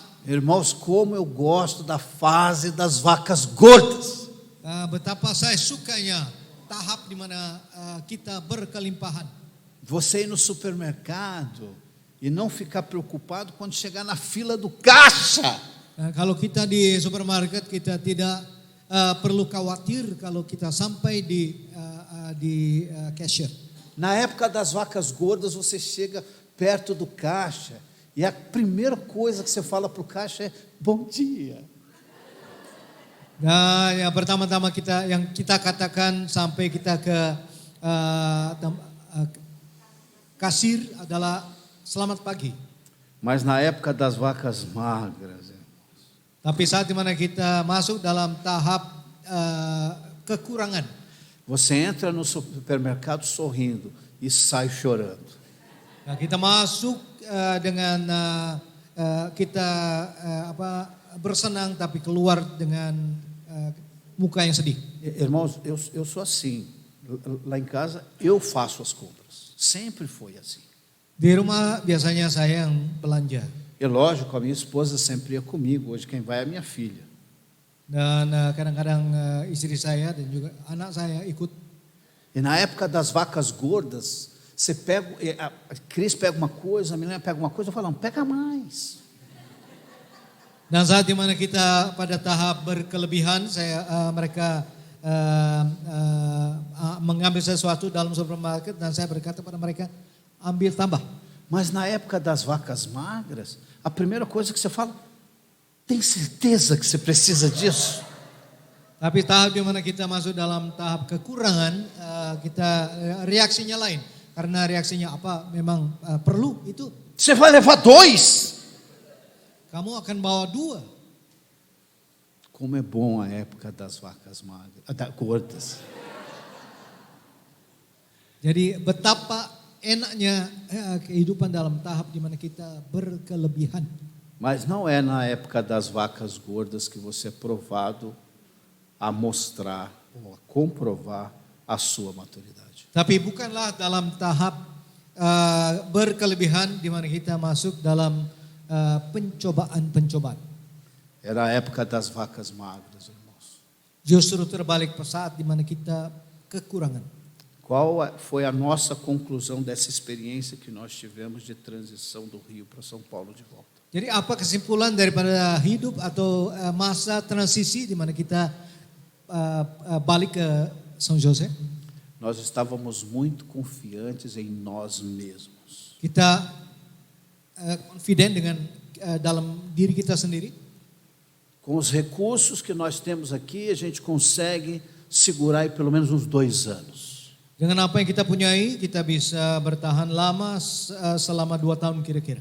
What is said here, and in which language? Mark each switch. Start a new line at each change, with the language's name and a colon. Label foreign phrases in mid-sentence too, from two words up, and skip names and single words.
Portuguese: Irmãos, como eu gosto da fase das vacas gordas.
Indonesian: Betapa saya sukanya tahap di mana kita berkelimpahan.
Portuguese: Você ir no supermercado e não ficar preocupado quando chegar na fila do caixa.
Indonesian: Kalau kita di supermarket kita tidak perlu khawatir kalau kita sampai di cashier.
Portuguese: Na época das vacas gordas, você chega perto do caixa e a primeira coisa que você fala para o caixa é: bom dia.
Indonesian: Nah, yang pertama-tama yang kita katakan sampai kita ke kasir adalah selamat pagi.
Portuguese: Mas na época das vacas magras,
Indonesian: tapi saat dimana kita masuk dalam tahap kekurangan,
Portuguese: você entra no supermercado sorrindo e sai chorando.
Indonesian: Nah, kita masuk dengan kita bersenang tapi keluar dengan muka yang sedih.
Portuguese: Irmãos, eu sou assim. Lá em casa eu faço as compras. Sempre foi assim.
Indonesian: Di rumah biasanya saya yang belanja.
Portuguese: E lógico, a minha esposa sempre ia comigo. Hoje quem vai é a minha filha.
Indonesian: Dan kadang-kadang istri saya dan juga anak saya ikut.
Portuguese: E na época das vacas gordas, você pega, a Cris pega uma coisa, a menina pega uma coisa, eu falo: não, pega mais.
Indonesian: Dan saat dimana kita pada tahap berkelebihan, mereka mengambil sesuatu dalam supermarket dan saya berkata pada mereka, ambil tambah.
Portuguese: Mas na época das vacas magras, a primeira coisa que você fala, tem certeza que você precisa disso?
Indonesian: Tapi tahap di mana kita masuk dalam tahap kekurangan, reaksinya lain. Karena reaksinya apa? Memang perlu itu.
Portuguese: Você vai levar 2.
Indonesian: Kamu akan bawa 2.
Portuguese: Como é bom a época das vacas magras, gordas.
Indonesian: Jadi betapa enaknya kehidupan dalam tahap di mana kita berkelebihan.
Portuguese: Mas não é na época das vacas gordas que você é provado a mostrar ou a comprovar a sua maturidade.
Indonesian: Tapi bukanlah dalam tahap berkelebihan di mana kita masuk dalam pencobaan-pencobaan.
Portuguese: Era a época das vacas magras, irmãos.
Indonesian: Justru terbalik saat di mana kita kekurangan.
Portuguese: Qual foi a nossa conclusão dessa experiência que nós tivemos de transição do Rio para São Paulo de volta?
Indonesian: Jadi apa kesimpulan daripada hidup atau masa transisi di mana kita balik ke São José?
Portuguese: Nós estávamos muito confiantes em nós mesmos.
Indonesian: Kita confident dengan dalam diri kita sendiri.
Portuguese: Com os recursos que nós temos aqui, a gente consegue segurar aí pelo menos uns 2 anos.
Indonesian: Dengan apa yang kita punyai, kita bisa bertahan lama selama 2 tahun kira-kira.